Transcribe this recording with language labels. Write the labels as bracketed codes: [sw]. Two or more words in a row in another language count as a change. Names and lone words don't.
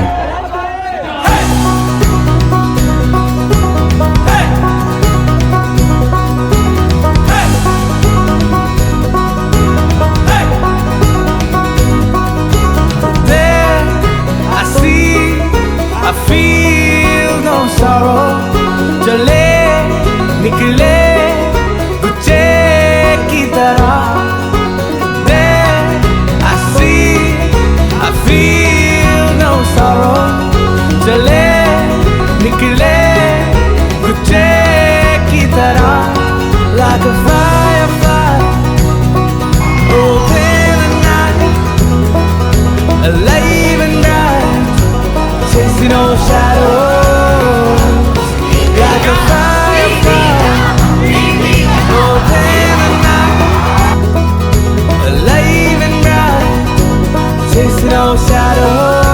[en] Hey! Hey! I feel no sorrow. [hi] चले निकले गुच्छे की तरह. [en] There I see, I feel no sorrow. [hi] चले निकले गुच्छे की तरह. [en] Like a firefly, open the night, alive and bright, chasing all shadows. Like a firefly, open the night, alive and bright, chasing all shadows.